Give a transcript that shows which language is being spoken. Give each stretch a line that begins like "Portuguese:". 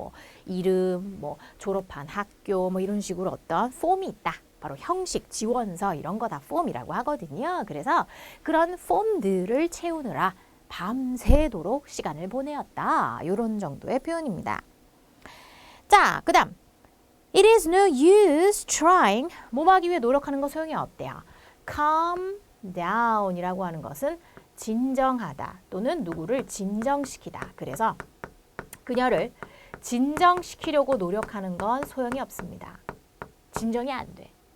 Korean: 뭐 이름, 뭐 졸업한 학교, 뭐 이런 식으로 어떤 폼이 있다. 바로 형식, 지원서 이런 거 다 폼이라고 하거든요. 그래서 그런 폼들을 채우느라 밤새도록 시간을 보내었다. 이런 정도의 표현입니다.
English: 자, 그 다음 It is no use trying.
Korean: 뭐뭐 하기 위해 노력하는 거 소용이 없대요. Calm down 이라고 하는 것은 진정하다 또는 누구를 진정시키다. 그래서 그녀를 진정시키려고 노력하는 건 소용이 없습니다. 진정이 안 돼.